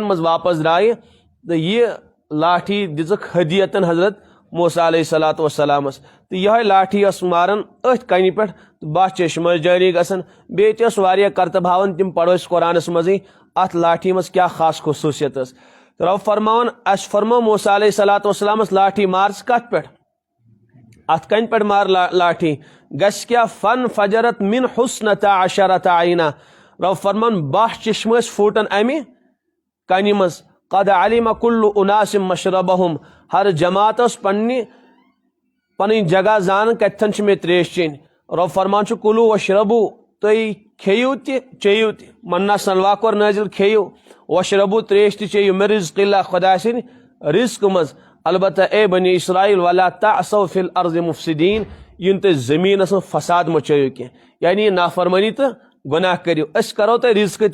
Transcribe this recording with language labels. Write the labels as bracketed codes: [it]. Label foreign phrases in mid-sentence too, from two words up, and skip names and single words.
[ks] منٛز واپس درٛایہِ تہٕ یہِ لاٹھی دِژٕکھ ہدیتن حضرت موسیٰ [ar] علیہ الصلوٰۃ والسلامس [ks] تہٕ یِہوے لاٹھی ٲس ماران أتھۍ کنہِ پٮ۪ٹھ تہٕ بہہ چشمہٕ ٲسۍ جٲری گژھان بیٚیہِ تہِ ٲس واریاہ کرتب ہاوان تِم پرو أسۍ قرآنس منٛزٕے اتھ لاٹھی منٛز کیاہ خاص خصوٗصیت ٲس تہٕ رب فرماوان اَسہِ فرمو موسیٰ [ar] علیہ الصلوٰۃ والسلامس [ks] لاٹھی مار ژٕ کتھ پٮ۪ٹھ اتھ کنہِ پٮ۪ٹھ مار لاٹھی گژھِ کیاہ [ar] فَانْفَجَرَتْ مِنْ حُسْنَتَ عَشَرَةَ عَیْنًا [ks] رب فرمان 12 چشمہٕ ٲسۍ پھوٹان امہِ کنہِ منٛز [ar] قد علم كل اناس مشربهم [ks] ہر جماعت ٲس پنٕنۍ جگہ زانان کتٮ۪ن چھِ مےٚ تریش چیٚنۍ رب فرمان چھُ [ar] کُلو وشربو [ks] تُہۍ کھیٚیِو تہِ چیٚیِو تہِ منا سلوا کوٚر نٲزِل کھیٚیِو وشربو تریش تہِ چیٚیِو مےٚ رزق اللہ خۄداے سٕنٛدِ رزقہٕ منٛز البتہ اے بنی اسرائیل [ar] ولا تعصوا فی الارض مفسدین [ks] یِن تُہۍ زٔمیٖنس منٛز فساد مچٲیِو کینٛہہ یعنی یہِ نافرمٲنی تہٕ گۄناہ کٔرِو أسۍ کرو تۄہہِ رزقہٕ